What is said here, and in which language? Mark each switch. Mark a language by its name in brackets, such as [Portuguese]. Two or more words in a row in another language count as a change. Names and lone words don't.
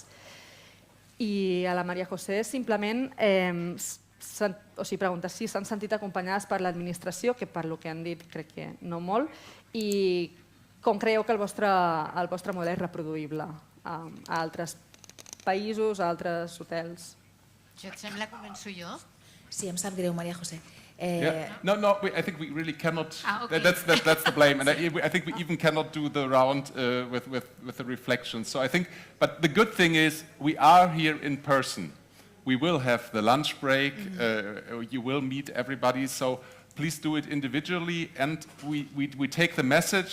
[Catalan] I a la Maria José simplement preguntar si s'han sentit acompanyades per l'administració, que per lo que han dit crec que no molt, i com creieu que el vostre model és reproduïble a altres països, a altres hotels. Jo et sembla que començo jo? Sí, em sap greu, Maria José. [English] No, I think we really cannot. Okay. That's the blame, and I think we even cannot do the round with the reflection. So I think, but the good thing is we are here in person. We will have the lunch break. You will meet everybody. So please do it individually, and we take the message.